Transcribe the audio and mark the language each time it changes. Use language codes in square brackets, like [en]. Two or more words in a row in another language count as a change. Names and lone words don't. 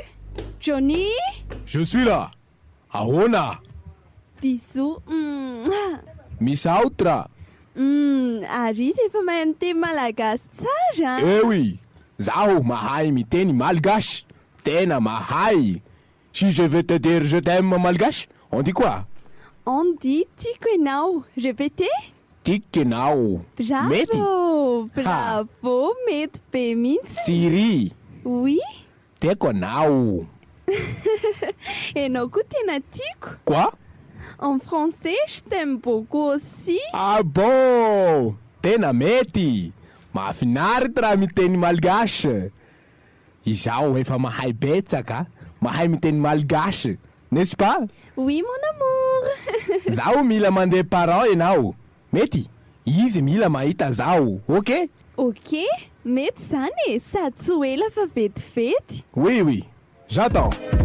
[fr] Johnny? Je suis là. [mg] Ahona. [fr] Bisous. [mg] Misa outra. Ary efa mahay miteny malagasy tsara. [fr] Eh oui. [mg] Zaho mahay miteny malgache. Tena mahay. [fr] Si je vais te dire je t'aime malgache, on dit quoi? On dit [mg] tiako ianao. [fr] Répétez. [mg] Tiako ianao. [fr] Bravo. [mg] Mety? Bravo, mety be mihitsy. Siri. [fr] Oui. [mg] Tiako anao. Ianao koa tena tiako. [fr] Quoi? En français, je t'aime beaucoup aussi. Ah bon? [mg] Tena mety. Mahafinaritra raha miteny malgache. Izaho efa mahay betsaka, mahay miteny malgache, [fr] n'est-ce pas? Oui, mon amour. [mg] Zaho mila mandeha parent ianao. Mety? Izy mila mahita zaho, ok? Ok, mety zany e, sady tsy ho ela fa vetivety. [fr] Oui, oui, j'attends.